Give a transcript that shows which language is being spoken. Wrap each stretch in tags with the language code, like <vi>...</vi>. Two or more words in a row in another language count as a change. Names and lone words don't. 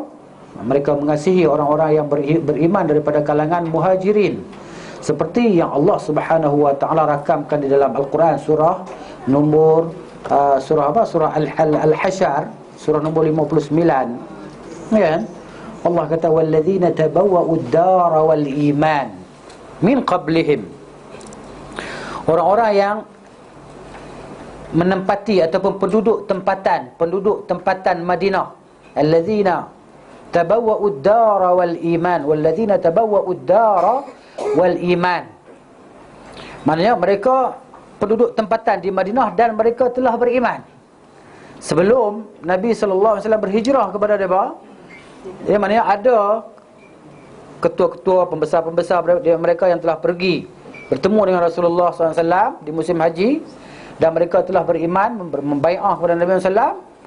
<ms>Mereka mengasihi orang-orang yang beriman daripada kalangan muhajirin, seperti yang Allah</ms> <ar>سبحانه وتعالى</ar> <ms>rakamkan di dalam Al-Quran, surah nombor surah Al-Hasyr, surah nombor 59, ya.</ms> <ar>Allah kata والذين تبوءوا الدار والإيمان من قبلهم,</ar> <ms>orang-orang yang menempati ataupun penduduk tempatan Madinah.</ms> <ar>الذين تبوءوا الدار والإيمان والذين تبوءوا الدار والإيمان,</ar> <ms>maknanya mereka penduduk tempatan di Madinah dan mereka telah beriman sebelum Nabi</ms> <ar>صلى الله عليه وسلم</ar> <ms>berhijrah kepada mereka. Maknanya ada ketua-ketua, pembesar-pembesar mereka yang telah pergi bertemu dengan Rasulullah SAW di musim haji, dan mereka telah beriman, membai'ah kepada Nabi SAW.</ms>